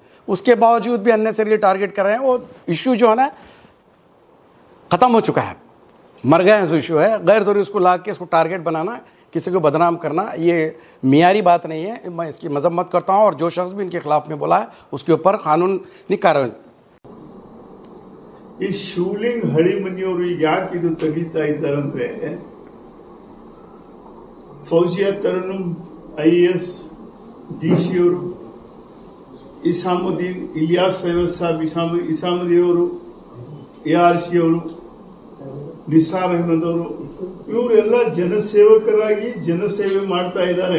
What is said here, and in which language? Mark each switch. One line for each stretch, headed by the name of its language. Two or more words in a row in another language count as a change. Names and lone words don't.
Hindi: उसके बावजूद भी
English: unnecessary target
Hindi: कर रहे हैं। वो इश्यू जो है ना खत्म हो चुका है, मर गए हैं इशू है। गैर जरूरी उसको ला के इसको टारगेट बनाना, किसी को बदनाम करना, ये मियारी बात नहीं है। मैं इसकी मजम्मत करता हूँ, और जो शख्स भी इनके खिलाफ में बोला है उसके ऊपर कानूनी कार्रवाई।
Kannada: ಈ ಶಿವಲಿಂಗ್ ಹಳಿಮನಿಯವರು ಯಾಕೆ ಇದು ತೆಗಿತಾ ಇದ್ದಾರಂದ್ರೆ, ಫೌಜಿಯಾ ತರನ್ನುಮ್ IAS DC ಅವರು, ಇಸಾಮುದ್ದೀನ್ ಇಲಿಯಾಸ್ ಸೈಯದ್ ಸಾಬ್ ಇಸಾಮುದ್ದೀನ್ ಅವರು, ARC ಅವರು, ನಿಸಾರ್ ಅಹಮದ್ ಅವರು, ಇವರೆಲ್ಲ ಜನಸೇವಕರಾಗಿ ಜನಸೇವೆ ಮಾಡ್ತಾ ಇದ್ದಾರೆ.